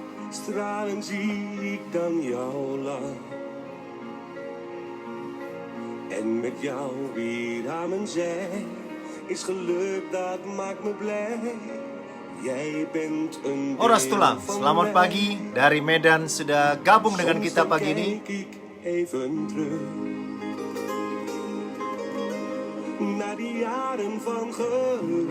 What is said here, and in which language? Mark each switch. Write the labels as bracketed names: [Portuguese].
[Dutch] Stralend zie ik dan jouw lach. En met jou weer aan mijn zij is geluk, dat maakt me blij. Jij bent een [Indonesian] Horas Tulang, selamat pagi dari Medan, sudah gabung dengan kita pagi ini. [Dutch] Even terug naar die jaren van geluk.